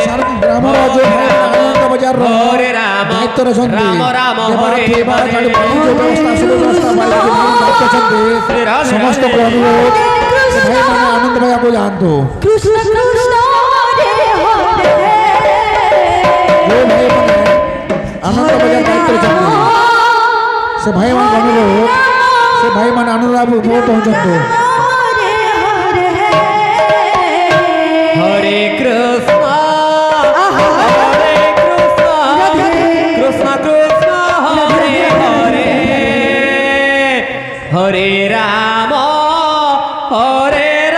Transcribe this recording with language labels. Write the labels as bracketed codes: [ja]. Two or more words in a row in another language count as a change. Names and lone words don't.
[sa] हरे राम राम हरे हरे [or] ଅଛନ୍ତି ସମସ୍ତଙ୍କୁ ଅନୁରୋଧ ସେ ଭାଇମାନେ ଆନନ୍ଦ ପାଇବାକୁ ଯାଆନ୍ତୁ। [sa] কৃষ্ণ কৃষ্ণ হরে হরে [or] ଯେଉଁ ଭାଇମାନେ ଆନନ୍ଦ ବଜାର ଦାୟିତ୍ୱରେ ଅଛନ୍ତି ସେ ଭାଇମାନଙ୍କୁ ଅନୁରୋଧ ସେ ଭାଇମାନେ ଆନନ୍ଦ ଉପଭୋଗ ପହଞ୍ଚନ୍ତୁ। [sa] হরে হরে হরে কৃষ্ণ হরে কৃষ্ণ কৃষ্ণ কৃষ্ণ হরে হরে হরে রাম হরে